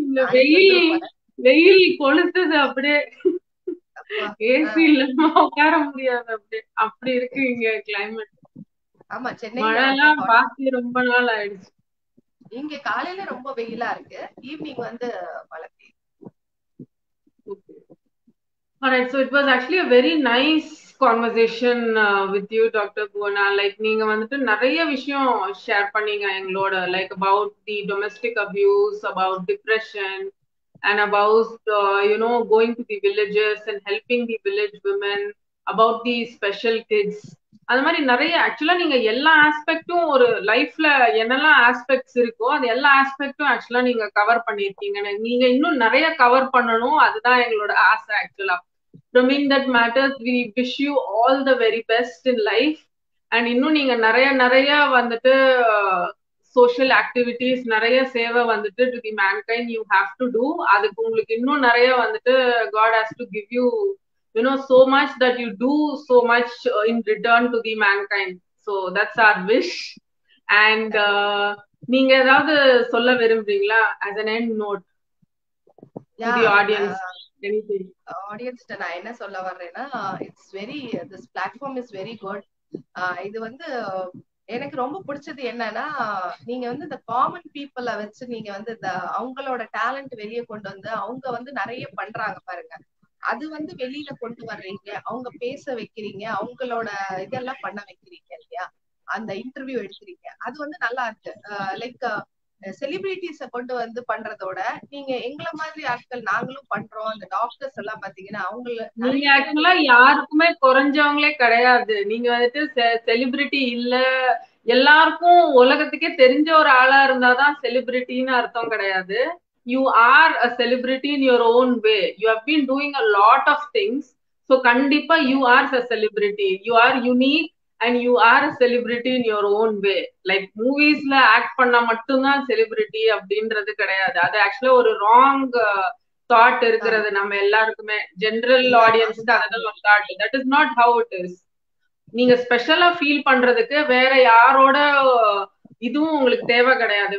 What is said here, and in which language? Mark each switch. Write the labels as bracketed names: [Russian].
[Tamil] இந்த வெயில் கொளுத்துது அப்படியே, ஏசி இல்லாம உட்கார முடியாது, அப்படியே அப்படி இருக்கு இங்க கிளைமேட். ஆமா, சென்னை மழை எல்லாம் பார்த்து ரொம்ப நாள் ஆயிடுச்சு. இங்க காலையில ரொம்ப வெயிலா இருக்கு, ஈவினிங் வந்து மழை பெய்யுது. [English] Alright, so it was actually a very nice conversation with you, Dr. Bhuvana. Like [Tamil] நீங்க வந்துட்டு நிறைய விஷயம் ஷேர் பண்ணீங்க எங்களோட, [English] like about the domestic abuse, about depression, and about going to the villages and helping the village women, about the special kids. [Tamil] அது மாதிரி நிறைய ஆக்சுவலா நீங்க எல்லா ஆஸ்பெக்டும் ஒரு லைஃப்ல என்னெல்லாம் ஆஸ்பெக்ட்ஸ் இருக்கோ அது எல்லா ஆஸ்பெக்டும் ஆக்சுவலா நீங்க கவர் பண்ணிருக்கீங்க. நீங்க இன்னும் நிறைய கவர் பண்ணணும், அதுதான் எங்களோட ஆசை ஆக்சுவலா. [English] From in that matters, we wish you all the very best in life. And [Tamil] இன்னும் நீங்க நிறைய வந்துட்டு [English] social activities [Tamil] நிறைய சேவை வந்துட்டு [English] to the mankind you have to do. [Tamil] அதுக்கு உங்களுக்கு இன்னும் நிறைய வந்துட்டு [English] God has to give you so much that you do so much in return to the mankind. So that's our wish. And [Tamil] நீங்க ஏதாவது சொல்ல விரும்புறீங்களா [English] as an end note to the audience? Anything? Audience [Tamil] நான் என்ன சொல்ல வர்றேன்னா, [English] It's very, this platform is very good. [Tamil] இது வந்து எனக்கு ரொம்ப பிடிச்சது என்னன்னா, நீங்க வந்து இந்த காமன் பீப்புளை வச்சு நீங்க வந்து இந்த அவங்களோட டேலண்ட் வெளியே கொண்டு வந்து அவங்க வந்து நிறைய பண்றாங்க பாருங்க. அது வந்து வெளியில கொண்டு வர்றீங்க, அவங்க பேச வைக்கிறீங்க, அவங்களோட இதெல்லாம் பண்ண வைக்கிறீங்க இல்லையா, அந்த இன்டர்வியூ எடுக்கிறீங்க. அது வந்து நல்லா இருக்கு. லைக் செலிபிரிட்டிஸ கொண்டு வந்து பண்றதோட நீங்க எங்களை மாதிரி ஆட்கள் நாங்களும் பண்றோம். அந்த டாக்டர்ஸ் எல்லாம் பாத்தீங்கன்னா நீங்க ஆக்சுவலா யாருக்குமே குறைஞ்சவங்களே கிடையாது. நீங்க வந்துட்டு செலிபிரிட்டி இல்ல, எல்லாருக்கும் உலகத்துக்கே தெரிஞ்ச ஒரு ஆளா இருந்தாதான் செலிபிரிட்டின்னு அர்த்தம் கிடையாது. [English] You are a celebrity in your own way. You have been doing a lot of things. So kandipa you are a celebrity. You are unique and you are a celebrity in your own way. [Tamil] Like movies la act பண்ணா மட்டும்தான் celebrity அப்படின்றது கிடையாது. அது ஆக்சுவலா ஒரு wrong thought இருக்கிறது நம்ம எல்லாருக்குமே. ஜெனரல் ஆடியன்ஸ்க்கு அதெல்லாம் ஒரு thought. [English] That is not how it is. [Tamil] நீங்க ஸ்பெஷலா ஃபீல் பண்றதுக்கு வேற யாரோட இதுவும் உங்களுக்கு தேவை கிடையாது.